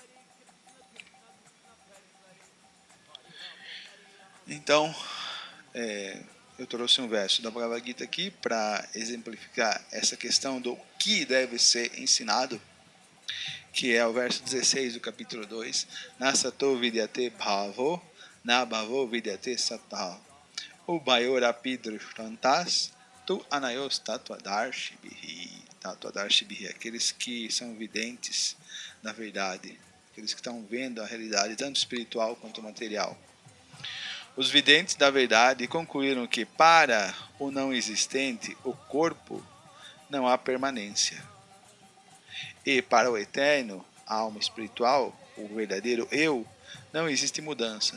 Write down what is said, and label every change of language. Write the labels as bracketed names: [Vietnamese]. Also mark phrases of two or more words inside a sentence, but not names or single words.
[Portuguese] Então, eu trouxe um verso da Bhagavad Gita aqui para exemplificar essa questão do que deve ser ensinado, que é o verso 16 do capítulo 2. [Sanskrit] नासतो विद्यते भावो, नाभावो विद्यते सतः. उभयोरपि दृष्टोऽन्तस्, तु अनयोस् तत्त्वदर्शिभिः. [Portuguese] Tatuadarshibhi, aqueles que são videntes da verdade, aqueles que estão vendo a realidade, tanto espiritual quanto material. Os videntes da verdade concluíram que para o não existente, o corpo, não há permanência. E para o eterno, a alma espiritual, o verdadeiro eu, não existe mudança.